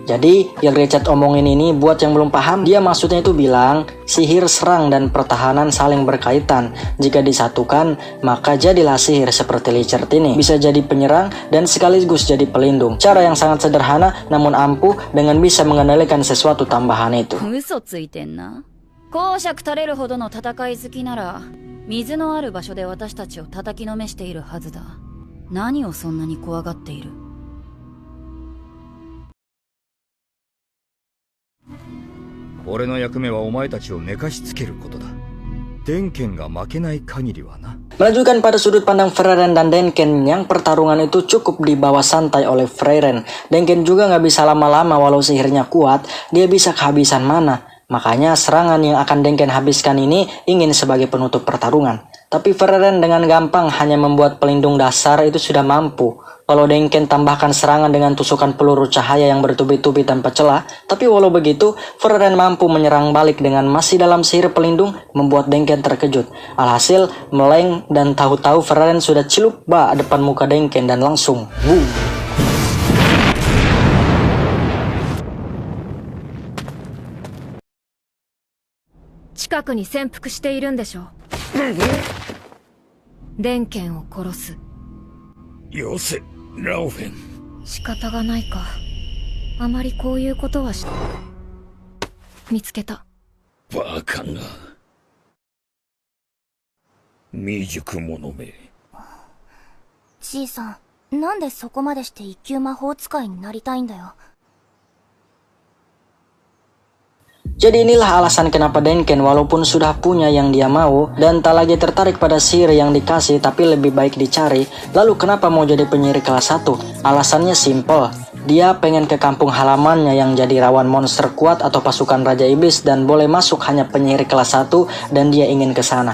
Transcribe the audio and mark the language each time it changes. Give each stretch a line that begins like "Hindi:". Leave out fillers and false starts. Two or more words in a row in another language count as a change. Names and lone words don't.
Indonesian: Jadi yang Richard omongin ini buat yang belum paham, dia maksudnya itu bilang sihir serang dan pertahanan saling berkaitan. Jika disatukan, maka jadilah sihir seperti Richard ini. Bisa jadi penyerang dan sekaligus jadi pelindung. Cara yang sangat sederhana namun ampuh dengan bisa mengendalikan sesuatu tambahan itu.
Japanese: 嘘ついてんな。公爵垂れるほどの戦い好きなら、水のある場所で私たちを叩きのめしているはずだ。何をそんなに怖がっている？俺の役目はお前たちを寝かしつけることだ。Denkenが負けない限りはな。
Indonesian: Melanjutkan pada sudut pandang Frieren dan Denken, yang pertarungan itu cukup dibawa santai oleh Frieren. Denken juga nggak bisa lama-lama walau sihirnya kuat, dia bisa kehabisan mana. Makanya serangan yang akan Denken habiskan ini ingin sebagai penutup pertarungan. Tapi Frieren dengan gampang hanya membuat pelindung dasar itu sudah mampu. Kalau Denken tambahkan serangan dengan tusukan peluru cahaya yang bertubi-tubi tanpa celah, tapi walau begitu, Frieren mampu menyerang balik dengan masih dalam sihir pelindung, membuat Denken terkejut. Alhasil, meleng dan tahu-tahu Frieren sudah celup bak depan muka Denken dan langsung wuh.
Japanese: Denken を殺す。よせ、ラオフェン。仕方がないか。あまりこういうことは見つけた。バカが。未熟者め。じいさん、なんでそこまでして一級魔法使いになりたいんだよ。
Indonesian: Jadi inilah alasan kenapa Denken walaupun sudah punya yang dia mau dan tak lagi tertarik pada sihir yang dikasih tapi lebih baik dicari, lalu kenapa mau jadi penyihir kelas 1? Alasannya simple. Dia pengen ke kampung halamannya yang jadi rawan monster kuat atau pasukan Raja Iblis dan boleh masuk hanya penyihir kelas 1 dan dia ingin ke sana.